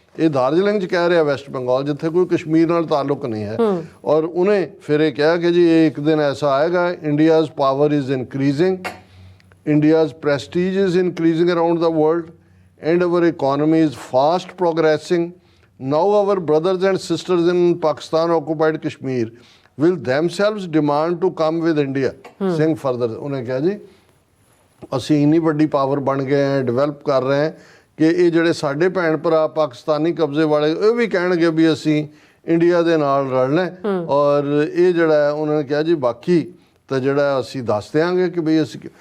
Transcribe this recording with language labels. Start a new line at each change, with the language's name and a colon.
Punjabi: ਇਹ ਦਾਰਜਲਿੰਗ 'ਚ ਕਹਿ ਰਿਹਾ ਵੈਸਟ ਬੰਗਾਲ, ਜਿੱਥੇ ਕੋਈ ਕਸ਼ਮੀਰ ਨਾਲ ਤਾਲੁਕ ਨਹੀਂ ਹੈ। ਔਰ ਉਹਨੇ ਫਿਰ ਇਹ ਕਿਹਾ ਕਿ ਜੀ ਇਹ ਇੱਕ ਦਿਨ ਐਸਾ ਆਏਗਾ,
English: India's power is increasing, India's prestige is increasing around the world and our economy is fast progressing. Now our brothers and sisters in Pakistan occupied Kashmir will themselves demand to come with India.
Punjabi: Singh further ਉਹਨੇ ਕਿਹਾ ਜੀ ਅਸੀਂ ਇੰਨੀ ਵੱਡੀ power ਬਣ ਗਏ ਹਾਂ, develop ਕਰ ਰਹੇ ਹਾਂ ਕਿ ਇਹ ਜਿਹੜੇ ਸਾਡੇ ਭੈਣ ਭਰਾ ਪਾਕਿਸਤਾਨੀ ਕਬਜ਼ੇ ਵਾਲੇ ਇਹ ਵੀ ਕਹਿਣਗੇ ਵੀ ਅਸੀਂ ਇੰਡੀਆ ਦੇ ਨਾਲ ਰਲਣਾ। ਔਰ ਇਹ ਜਿਹੜਾ ਉਹਨਾਂ ਨੇ ਕਿਹਾ ਜੀ ਬਾਕੀ ਤਾਂ ਜਿਹੜਾ ਅਸੀਂ ਦੱਸ ਦਿਆਂਗੇ ਕਿ ਬਈ ਅਸੀਂ।